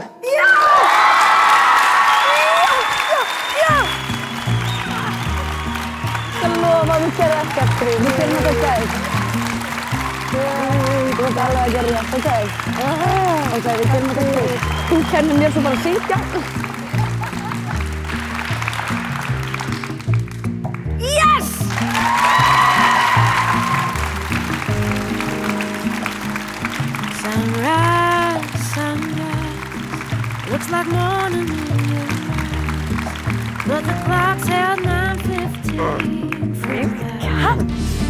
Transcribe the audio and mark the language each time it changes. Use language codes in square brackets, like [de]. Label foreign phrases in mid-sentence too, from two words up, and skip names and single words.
[is] Já! Já! Ég lofa að við gerum ekkert grín. Við gerum þetta gæt. Þú ert alveg að gera rétt, ok? Ok, við gerum þetta grín. Þú kennir mér svo bara að syngja. [en] Yes! Sunrise, sunrise, looks like morning in your eyes, but the clock's held 9:15 for that.